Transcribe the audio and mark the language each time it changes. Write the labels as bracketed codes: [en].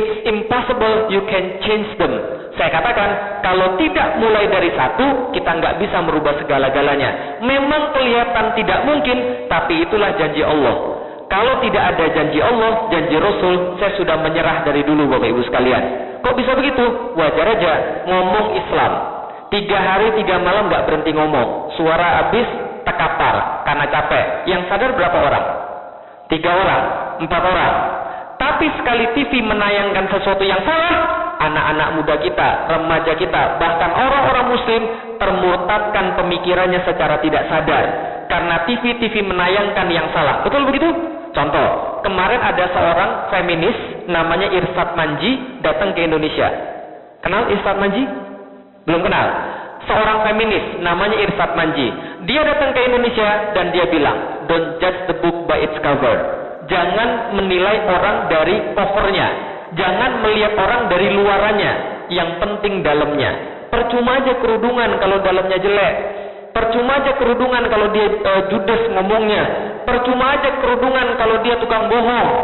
[en] It's impossible you can change them. [id] Saya katakan, kalau tidak mulai dari satu, kita nggak bisa merubah segala-galanya. Memang kelihatan tidak mungkin, tapi itulah janji Allah. Kalau tidak ada janji Allah, janji Rasul, saya sudah menyerah dari dulu Bapak Ibu sekalian. Kok bisa begitu? Wajar aja, ngomong Islam 3 hari 3 malam nggak berhenti ngomong. Suara habis, tekapar karena capek. Yang sadar berapa orang? 3 orang, 4 orang. Tapi sekali TV menayangkan sesuatu yang salah, anak-anak muda kita, remaja kita, bahkan orang-orang Muslim termurtadkan pemikirannya secara tidak sadar karena TV menayangkan yang salah. Betul begitu? Contoh, kemarin ada seorang feminis namanya Irsad Manji datang ke Indonesia. Kenal Irsad Manji? Belum kenal. Seorang feminis namanya Irsad Manji. Dia datang ke Indonesia dan dia bilang, [en] don't judge the book by its cover. [id] Jangan menilai orang dari covernya. Jangan melihat orang dari luarannya. Yang penting dalamnya. Percuma aja kerudungan kalau dalamnya jelek. Percuma aja kerudungan kalau dia judes ngomongnya. Percuma aja kerudungan kalau dia tukang bohong.